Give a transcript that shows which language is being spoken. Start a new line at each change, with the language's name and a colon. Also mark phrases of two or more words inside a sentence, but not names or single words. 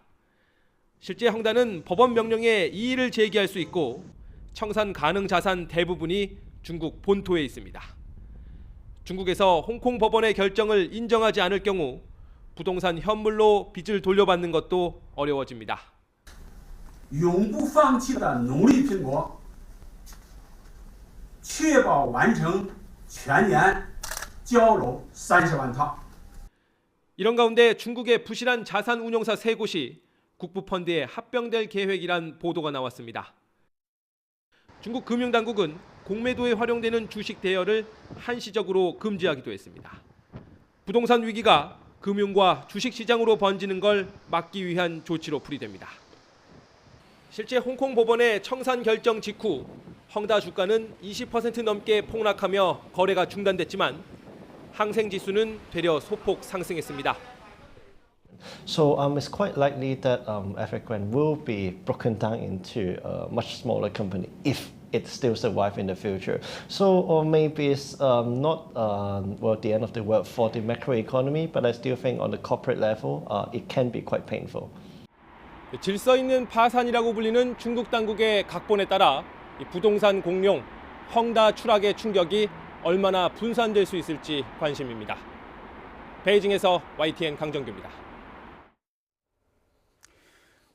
Korean: 실제 헝다는 법원 명령에 이의를 제기할 수 있고 청산 가능 자산 대부분이 중국 본토에 있습니다. 중국에서 홍콩 법원의 결정을 인정하지 않을 경우 부동산 현물로 빚을 돌려받는 것도 어려워집니다.
Chinese: 永不放弃的努力拼搏，确保完成全年交楼30万套。
Korean: 이런 가운데 중국의 부실한 자산 운용사 3곳이 국부 펀드에 합병될 계획이란 보도가 나왔습니다. 중국 금융당국은 공매도에 활용되는 주식 대여를 한시적으로 금지하기도 했습니다. 부동산 위기가 금융과 주식 시장으로 번지는 걸 막기 위한 조치로 풀이됩니다. 실제 홍콩 법원의 청산 결정 직후 헝다 주가는 20% 넘게 폭락하며 거래가 중단됐지만 항생 지수는 되려 소폭 상승했습니다.
English: So it's quite likely that Evergrande will be broken down into a much smaller company if it still survives in the future. So or maybe it's not the end of the world for the macroeconomy, but I still think on the corporate level it can be quite painful.
Korean: 질서 있는 파산이라고 불리는 중국 당국의 각본에 따라 부동산 공룡 헝다 추락의 충격이 얼마나 분산될 수 있을지 관심입니다. 베이징에서 YTN 강정규입니다.